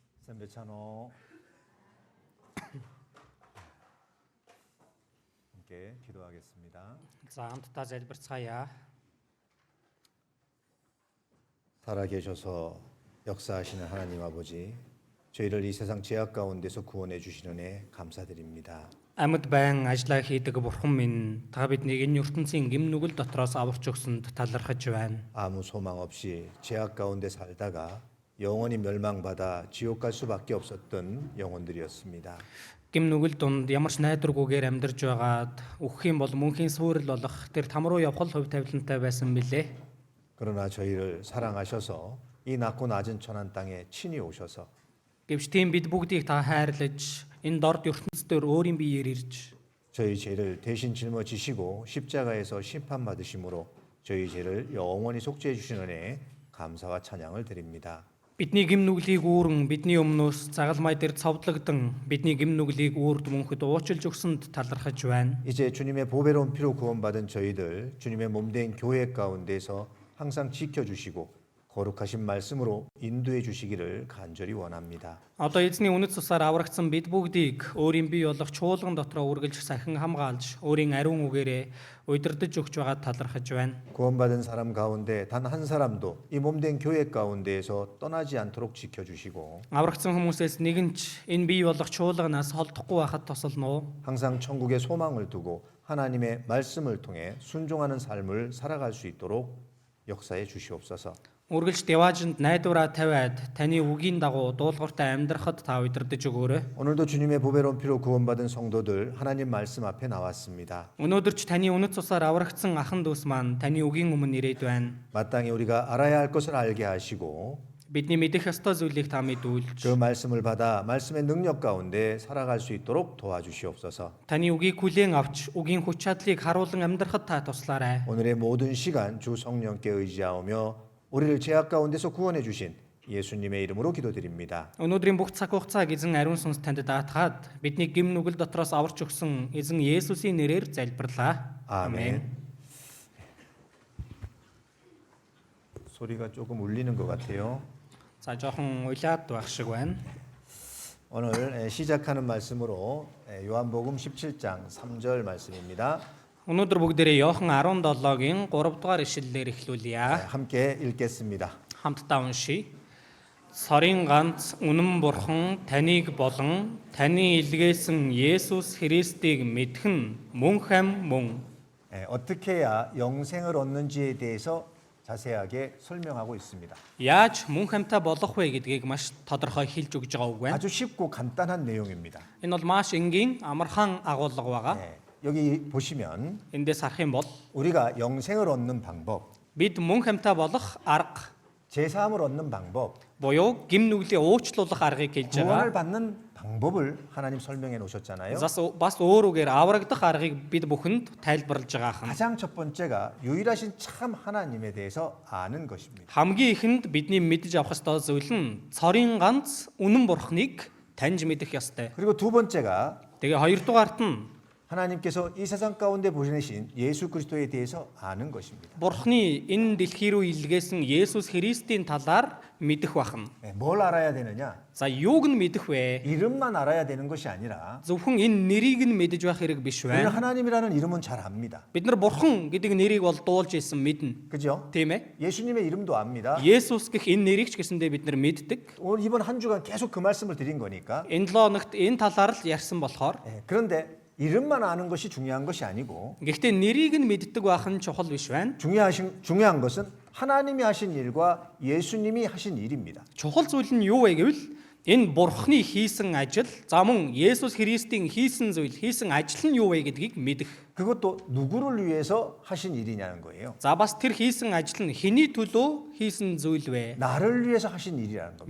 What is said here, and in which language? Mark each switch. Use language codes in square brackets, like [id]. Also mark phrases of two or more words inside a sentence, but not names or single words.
[ko] 샌베차노 함께 기도하겠습니다. [mn] За хамтдаа залбирцгаая. [ko] 살아계셔서 역사하시는 하나님 아버지, 저희를 이 세상 죄악 가운데서 구원해 주시는 애 감사드립니다. [mn] Амьд байн ажиллаа хийдэг бурхан минь та биднийг энэ ертөнцийн гэм нүгэл дотроос аварч өгсөнд талархаж байна. [ko] 아무 소망 없이 죄악 가운데 살다가 영원히 멸망받아 지옥 갈 수밖에 없었던 영혼들이었습니다. [mn] Гэм нүгэл дунд ямар ч найдваргүйгээр амьдарч байгаад үхэх юм бол мөнхийн сүрэл болох тэр там руу явах хувь тавилантай байсан билээ. [ko] 그러나 저희를 사랑하셔서 이 낮고 낮은 천한 땅에 친히 오셔서 [mn] Гэвч тийм бид бүгдийг та хайрлаж энэ дорд ертөнцийн өөрийн биеэр ирж [ko] 저희 죄를 대신 짊어지시고 십자가에서 심판받으심으로 저희 죄를 영원히 속죄해 주시는 애 감사와 찬양을 드립니다. [mn] бидний гэм нүглийг үүрэн бидний өмнөөс загалмай дээр цовдлогдсон бидний гэм нүглийг үүрд мөнхөд уучлж өгсөнд талархаж байна. [ko] 이제 주님의 보배로운 피로 구원받은 저희들 주님의 몸된 교회 가운데서 항상 지켜주시고 거룩하신 말씀으로 인도해 주시기를 간절히 원합니다. [mn] Одоо эзний үнэт цусаар аврагдсан бид бүгдийг өөрийн бие болох чуулган дотроо үргэлж сахин хамгаалж өөрийн ариун үгээрээ удирдах өгч байгаа талархаж байна. [ko] 구원받은 사람 가운데 단 한 사람도 이 몸된 교회 가운데에서 떠나지 않도록 지켜주시고 [mn] Аврагдсан хүмүүсээс нэгэн ч энэ бие болох чуулганаас холдохгүй байхад тусална уу? [ko] 항상 천국에 소망을 두고 하나님의 말씀을 통해 순종하는 삶을 살아갈 수 있도록 역사해 주시옵소서. [mn] Үргэлж деваажинд найдвараа тавиад таны үгийн дагуу дуулууртай амьдрахад та удирдах өгөөрэй. [ko] 오늘도 주님의 보배로운 피로 구원받은 성도들 하나님 말씀 앞에 나왔습니다. [mn] Өнөөдөр ч таны үнэт цусаар аврагдсан ахын дүүс маань таны үгийн өмнө ирээд байна. [ko] 마땅히 우리가 알아야 할 것을 알게 하시고 [mn] Бидний мэдэх ёстой зүйлийг та мэдүүлж [ko] 그 말씀을 받아 말씀의 능력 가운데 살아갈 수 있도록 도와주시옵소서. [mn] таны үгийг хүлээн авч үгийн хүч чадлыг харуулan амьдрахад та туслаарай. [ko] 오늘의 모든 시간 주 성령께 의지하오며 우리를 죄악 가운데서 구원해 주신 예수님의 이름으로 기도드립니다. [mn] Өнөөдрийн бүх цаг хугацааг эзэн ариун сүнс танд даатгаад бидний гэм нүгэл дотроос аварч өгсөн эзэн Есүсийн нэрээр залбирлаа. [ko] 아멘. 소리가 조금 울리는 것 같아요. [mn] За жоохон улаад байх шиг байна. [ko] 오늘 시작하는 말씀으로 요한복음 17장 3절 말씀입니다. [mn] Өнөөдөр бүгдээрээ Иохан 17-гийн 3 дугаар ишлэлээр эхлүүлье. [ko] 함께 읽겠습니다. [mn] Хамтдаа уншийе. Сорын ганц үнэн бурхан таныг болон таны илгээсэн Есүс Христийг мэдэх нь мөнх ам мөн. [ko] 어떻게 해야 영생을 얻는지에 대해서 자세하게 설명하고 있습니다. [mn] Яаж мөнх амьтаа болох вэ гэдгийг маш тодорхой хэлж өгж байгаа үг байна. [ko] 아주 쉽고 간단한 내용입니다. [mn] Энэ бол маш энгийн амархан агуулга байгаа. [ko] 여기 보시면 [mn] Эндээс харах юм бол [ko] 우리가 영생을 얻는 방법, [mn] бид мөнх амьтаа болох арга [ko] 제사함을 얻는 방법, [mn] буюу гим нүглийн уучлуулах аргыг хэлж [ko] 구원을 [mn] байгаа. [ko] 받는 방법을 하나님 설명해 놓으셨잖아요. [mn] Бас өөр үгээр аврагдах аргыг бид бүхэнд тайлбарлаж байгаа хан. [ko] 가장 첫 번째가 유일하신 참 하나님에 대해서 아는 것입니다. [mn] Хамгийн ихэнд бидний мэдж авах ёстой зүйл нь цорын ганц үнэн бурхныг таньж мэдэх ёстой. [ko] 그리고 두 번째가 [mn] Тэгээ хоёрдугаарт нь [ko] 하나님께서 이 세상 가운데 보내신 예수 그리스도에 대해서 아는 것입니다. [mn] Бурхны энэ дэлхий рүү илгээсэн Есүс Христийн талаар мэдэх бахна. [ko] 뭘 알아야 되느냐? [mn] За юуг нь мэдэх вэ? [ko] 이름만 알아야 되는 것이 아니라 [mn] Зөвхөн энэ нэрийг нь мэдэж байх хэрэг биш [ko] 우리는 [mn] байна. [ko] 하나님이라는 이름은 잘 압니다. [mn] Бид нар Бурхан гэдэг нэрийг бол дуулж исэн мэднэ. [ko] 그죠? [mn] Тийм ээ? [ko] 예수님의 이름도 압니다. [mn] Есүс гэх энэ нэрийг ч гэсэндээ бид нар мэддэг. [ko] 오늘 이번 한 주간 계속 그 말씀을 드린 거니까. [mn] Энэ 7 хоногт энэ талаар л ярьсан болохоор [ko] 그런데 이름만 아는 것이 중요한 것이 아니고 [mn] гэхдээ нэрийг нь мэддэг байх нь чухал биш байна. [ko] 중요한 것은 하나님이 하신 일과 예수님이 하신 일입니다. [mn] Чухал зүйл нь юу вэ гэвэл энэ Бурхны хийсэн ажил, за мөн Есүс Христийн хийсэн зүйл, хийсэн ажил нь юу вэ гэдгийг мэдэх. [ko] 그것도 누구를 위해서 하신 일이냐는 거예요. [mn] За бас тэр хийсэн ажил нь хэний төлөө хийсэн зүйл вэ? [ko] 나를 위해서 하신 일이라는 겁니다.